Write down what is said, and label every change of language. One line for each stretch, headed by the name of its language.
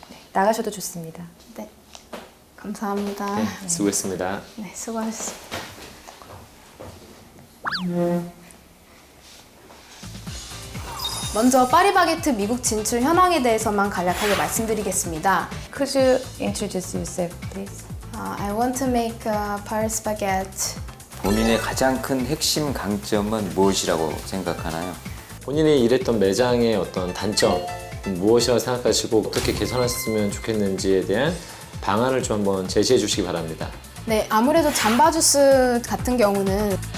Korean: 네, 나가셔도 좋습니다. 네, 감사합니다. 네, 수고했습니다. 네, 수고하셨습니다. 먼저 파리바게트 미국 진출 현황에 대해서만 간략하게 말씀드리겠습니다.
English: Could you introduce yourself, please? I want to make a Paris baguette.
Korean: 본인의 가장 큰 핵심 강점은 무엇이라고 생각하나요? 본인이 일했던 매장의 어떤 단점 무엇이라고 생각하시고 어떻게 개선했으면 좋겠는지에 대한 방안을 좀 한번 제시해 주시기 바랍니다. 네, 아무래도 잠바 주스 같은 경우는